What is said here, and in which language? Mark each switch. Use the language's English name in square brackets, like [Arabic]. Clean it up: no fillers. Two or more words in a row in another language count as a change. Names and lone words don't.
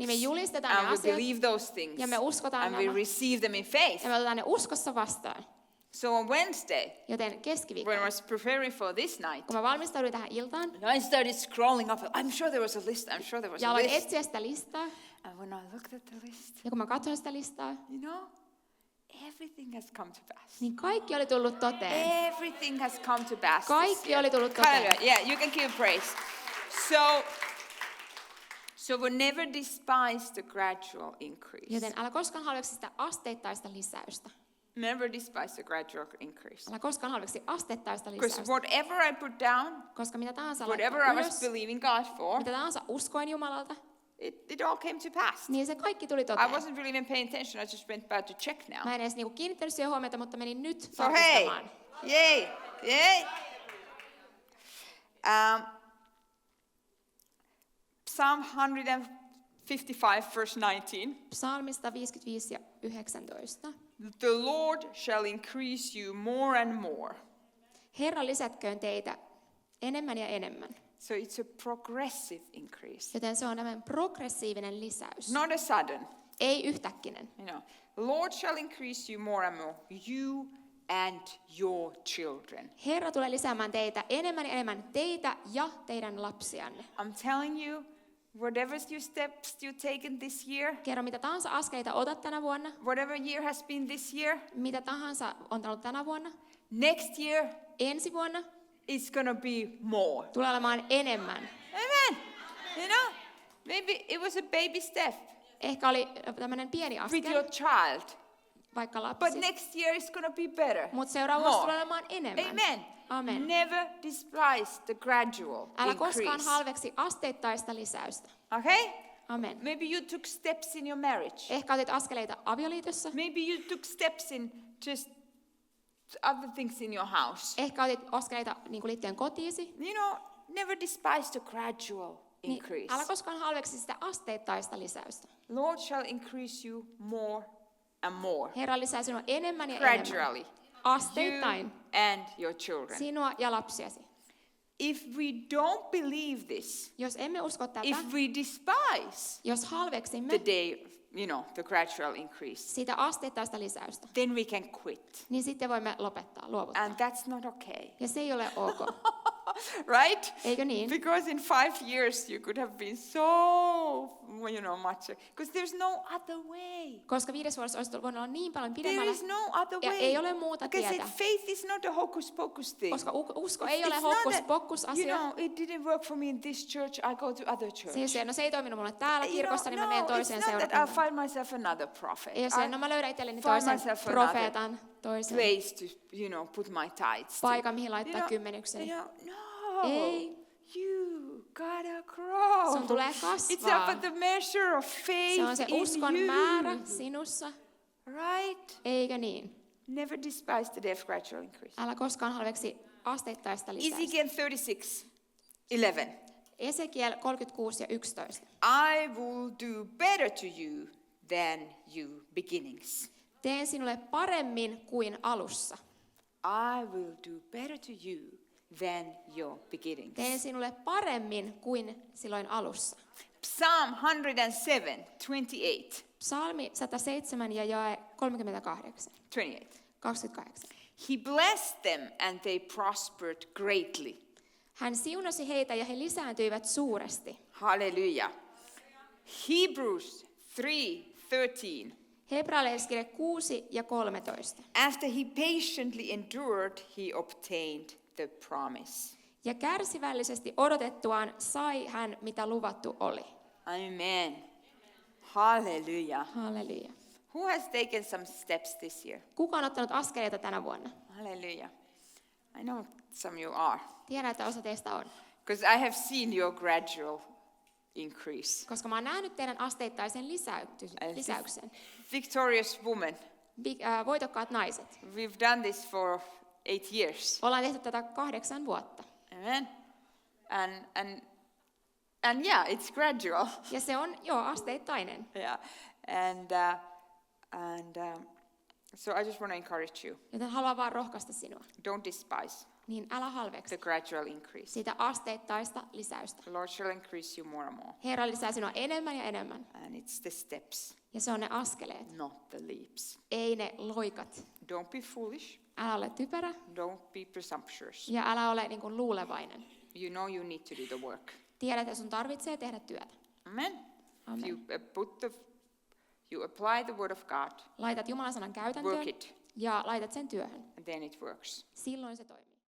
[Finnish] niin me julistetaan ne [English] And we [Finnish] asiat. [English] believe those things. [Finnish] Ja me uskotaan [English] And we [Finnish] nämä. [English] receive them in faith. [Finnish] Ja me otetaan ne uskossa vastaan. [English] So on Wednesday, [Finnish] Joten [English] when I [Finnish] keskiviikkona, [English] was preparing for this night, [Finnish] kun mä valmistauduin tähän iltaan, [English] I started scrolling up. I'm sure there was a list. I'm sure there was [Finnish] ja [English] a [Finnish] aloin [English] list. [Finnish] etsiä sitä listaa, [English] And when I looked at the list, [Finnish] ja kun mä katsoin sitä listaa, [English] you know, everything has come to pass. [Finnish] niin kaikki oli tullut toteen. [English] Everything has come to pass. this [Finnish] Kaikki [English] year. [Finnish] oli tullut toteen. [English] Hallelujah. Yeah, you can give praise. So we never despise the gradual increase. [Finnish] Joten älä koskaan halveksi sitä asteittaista lisäystä. [English] Never despise the gradual increase. [Finnish] Älä koskaan halveksi asteittaista [English] Because [Finnish] lisäystä. [English] whatever I put down, [Finnish] Koska mitä tahansa [English] whatever [Finnish] laittaa [English] I was [Finnish] ylös, [English] believing God for, [Finnish] mitä tahansa uskoin Jumalalta, [English] it all came to pass. [Finnish] niin se kaikki tuli [English] I [Finnish] toteen. [English] wasn't really even paying attention. I just went back to check now. [Finnish] Mä en edes niinku kiinnittänyt siihen huomiota, mutta menin nyt [English] So hey, [Finnish] tarkistamaan. [English] yay, yay. Psalm 155, verse 19. [Finnish] Psalmista 55 ja 19. [English] The Lord shall increase you more and more. [Finnish] Herra lisätköön teitä enemmän ja enemmän. [English] So it's a progressive increase, [Finnish] Joten se on tämmöinen progressiivinen lisäys. [English] not a sudden. [Finnish] Ei yhtäkkinen. [English] Lord shall increase you more and more, you and your children. [Finnish] Herra tulee lisäämään teitä enemmän, teitä ja teidän lapsianne. [English] I'm telling you, whatever steps you've taken this year, [Finnish] Kerro mitä tahansa askeleita otat tänä vuonna, [English] whatever year has been this year, [Finnish] mitä tahansa on ollut tänä vuonna, [English] next year [Finnish] ensi vuonna [English] it's gonna be more. [Finnish] tulee olemaan enemmän. [English] Amen. Maybe it was a baby step [Finnish] Ehkä oli tämmöinen pieni [English] with your [Finnish] askel, [English] child, [Finnish] vaikka [English] but [Finnish] lapsi, [English] next year it's gonna be better. [Finnish] mutta seuraava vuosi tulee [English] More. [Finnish] olemaan enemmän. [English] Amen. [Finnish] Amen. [English] Never despise the gradual [Finnish] Älä koskaan [English] increase. [Finnish] halveksi asteittaista lisäystä. [English] Okay? [Finnish] Amen. [English] Maybe you took steps in your marriage. [Finnish] Ehkä otit askeleita avioliitossa. [English] Maybe you took steps in just other things in your house. [Finnish] Ehkä otit askeleita niin kuin liittyen kotiisi. [English] Never despise the gradual [Finnish] Niin [English] increase. [Finnish] älä koskaan halveksi sitä asteittaista lisäystä. [English] Lord shall increase you more and more. [Finnish] Herra lisää sinua enemmän ja [English] Gradually. [Finnish] enemmän. Asteittain. [English] You and your children. [Finnish] Sinua ja lapsiasi. [English] If we don't believe this, [Finnish] Jos emme usko tätä, [English] if we despise [Finnish] jos halveksimme [English] the day, the gradual increase, [Finnish] sitä asteittaista lisäystä, [English] then we can quit. [Finnish] niin sitten voimme lopettaa, luovuttaa. [English] And that's not okay. [Finnish] Ja se ei ole ok. [English] Right? [Finnish] Eikö niin? [English] Because in 5 years you could have been so, much. Because there's no other way. [Finnish] Koska 5 vuodessa olisi voinut olla niin paljon [English] There [Finnish] pidemmällä. [English] is no other [Finnish] Ja [English] way. [Finnish] ei ole muuta [English] Because [Finnish] tietä. [English] faith is not a hocus pocus thing. [Finnish] Koska usko ei ole [English] It's not [Finnish] hokkus [English] that, [Finnish] pokkus asia. [English] it didn't work for me in this church, I go to other church. [Finnish] Se ei toiminut mulle täällä kirkossa, niin mä menen toiseen [English] it's not that I'll [Finnish] seurakuntaan. [English] find myself another prophet. [Finnish] Ei ole se, no mä löydän itselleni [English] find [Finnish] toisen [English] myself [Finnish] profeetan, toisen [English] place to, put my tithes. [Finnish] paikan, mihin laittaa kymmenykseni. [English] No. [Finnish] Ei. [English] You gotta grow. [Finnish] Sun tulee [English] It's [Finnish] kasvaa. [English] about the measure of faith [Finnish] Se on se [English] in [Finnish] uskon [English] you. [Finnish] määrä sinussa, [English] Right? [Finnish] eikö niin? [English] Never despise the day of gradual increase. [Finnish] Älä koskaan halveksi asteittaista lisäystä. [English] Ezekiel 36:11. [Finnish] Ezekiel 36 ja 11. [English] I will do better to you than you beginnings. [Finnish] Teen sinulle paremmin kuin alussa. [English] I will do better to you than your beginnings. [Finnish] Teen sinulle paremmin kuin silloin alussa. [English] Psalm 107:28. [Finnish] Psalmi 107 ja jae 38. [English] 28. He blessed them and they prospered greatly. [Finnish] Hän siunasi heitä ja he lisääntyivät suuresti. [English] Hallelujah. Hebrews 3:13. [Finnish] Hebrealaiskirje 6 ja 13. [English] After he patiently endured, he obtained the promise. [Finnish] Ja kärsivällisesti odotettuaan sai hän, mitä luvattu oli. [English] Amen. Hallelujah. [Finnish] Halleluja. [English] Who has taken some steps this year? [Finnish] Kuka on ottanut askeleita tänä vuonna? [English] Hallelujah. I know some you are. [Finnish] Tiedän, että osa teistä on. [English] Because I have seen your gradual increase. [Finnish] Koska mä oon nähnyt teidän asteittaisen lisäyksen. [English] Victorious woman. [Finnish] Voitokkaat naiset. [English] We've done this for 8 years. [Finnish] Ollaan tehty tätä 8 vuotta. [English] Amen. And yeah, it's gradual. [Finnish] Ja se on asteittainen. [English] Yeah. So I just want to encourage you. [Finnish] Joten haluan vaan rohkaista sinua. [English] Don't despise [Finnish] Niin älä halveksi [English] the gradual increase. [Finnish] sitä asteittaista lisäystä. [English] The Lord shall increase you more and more. [Finnish] Herra lisää sinua enemmän ja enemmän. [English] And it's the steps, [Finnish] Ja se on ne askeleet, [English] not the leaps. [Finnish] ei ne loikat. [English] Don't be foolish. [Finnish] Älä ole typerä [English] Don't be presumptuous. [Finnish] ja älä ole niin kuin luulevainen. [English] You know you need to do the work. [Finnish] Tiedät, että sun tarvitsee tehdä työtä. [English] Amen. [Finnish] Amen. [English] You apply the word of God, [Finnish] Laitat Jumalan sanan [English] work [Finnish] käytäntöön [English] it, [Finnish] ja laitat sen työhön. [English] and then it works. [Finnish] Silloin se toimii.